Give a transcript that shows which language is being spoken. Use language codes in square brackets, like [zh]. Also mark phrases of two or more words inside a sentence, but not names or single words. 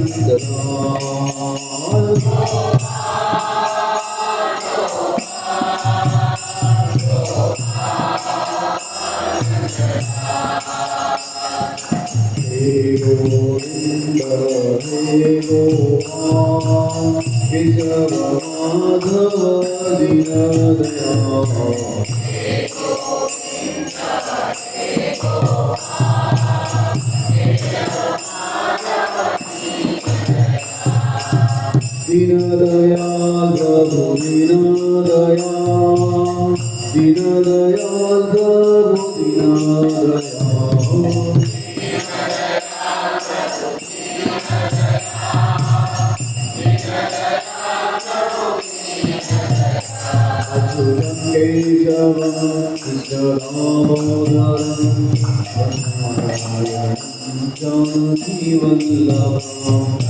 [hi] हे गोविंद हे गोपाल केशव माधव दीनदयाल दीनदयाल प्रभु दीनदयाल दीनदयाल प्रभु दीनदयाल [sa] अच्युतं केशवं कृष्णदामोदरं नारायणं जानकीवल्लभम्